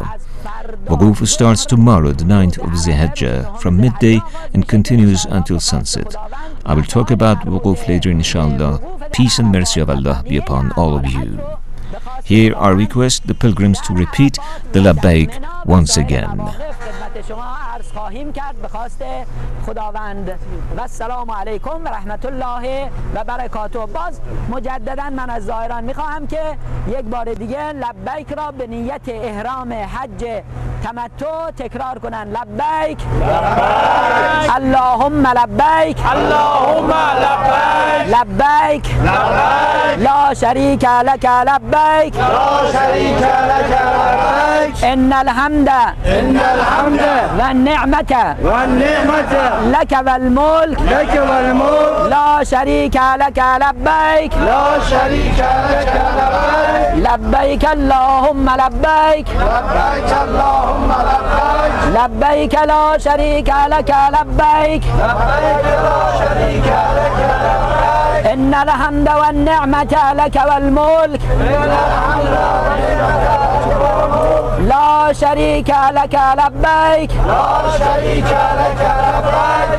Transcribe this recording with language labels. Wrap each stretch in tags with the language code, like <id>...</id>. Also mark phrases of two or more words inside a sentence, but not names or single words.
<en>Wuquf starts tomorrow, the 9th of Zihajjah, from midday and continues until sunset. I will talk about Wuquf later, inshallah. Peace and mercy of Allah be upon all of you. Here I request the pilgrims to repeat the Labbaik once again.</en> <fa>خواهیم کرد به خواست خداوند و</fa> <ar>السلام علیکم و رحمت الله و برکاته.</ar> <fa>باز مجددا من از زائران میخواهم که یک بار دیگه لبیک را به نیت احرام حج تمتع تکرار کنن.</fa> <ar>لبیک لبیک اللهم لبیک اللهم لبیک لبیک لبیک لا شریک لک لبیک لا شریک لک لبیک ان الحمد والنعمة لك والملك لا شريك لك لبيك لا شريك لك لبيك لبيك اللهم لبيك لبيك اللهم لبيك لبيك لا شريك لك لبيك لبيك لا شريك لك لبيك إن الحمد والنعمة لك والملك لا شريك لك لبيك لا شريك لك لبيك</ar>